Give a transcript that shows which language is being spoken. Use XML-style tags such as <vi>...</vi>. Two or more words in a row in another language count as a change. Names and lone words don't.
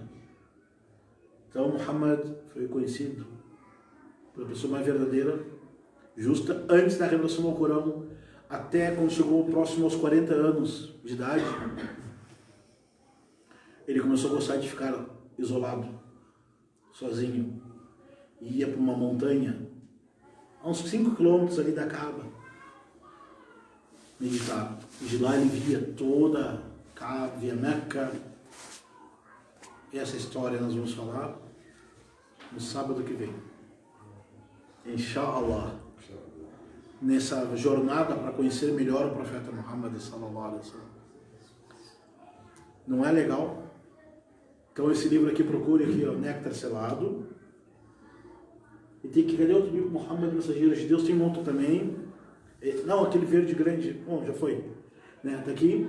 <pt>Então Muhammad foi conhecido pela pessoa mais verdadeira, justa, antes da revelação do Alcorão, até quando chegou próximo aos 40 anos de idade, ele começou a gostar de ficar isolado, sozinho, e ia para uma montanha, a uns 5 quilômetros ali da Kaaba, meditar. E de lá ele via toda a Kaaba, via Meca. E essa história nós vamos falar no sábado que vem. Inshallah. Nessa jornada para conhecer melhor o profeta Muhammad</pt> <ar>صلى الله عليه وسلم.</ar> <pt>Não é legal? Então esse livro aqui, procure aqui, Néctar Selado. E tem que, cadê outro livro? Muhammad, Mensageiro de Deus, tem um outro também. Não, aquele verde grande, bom, já foi. Né? Tá aqui.</pt>